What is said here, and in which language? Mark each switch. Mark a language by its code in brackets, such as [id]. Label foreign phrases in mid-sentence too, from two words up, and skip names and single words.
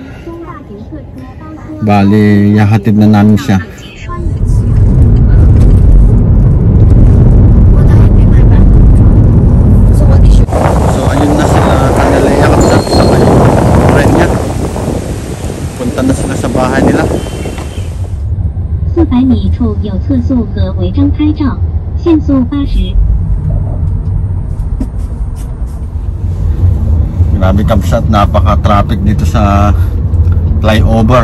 [tl] Bali, yahatid na namin siya. So ayun na sila Hanalea kapsat sa friend niya. Punta na sila sa bahay nila. [zh] 400 米处有测速和违章拍照，限速80。 [tl] Grabe kabsat, napaka-traffic dito sa flyover.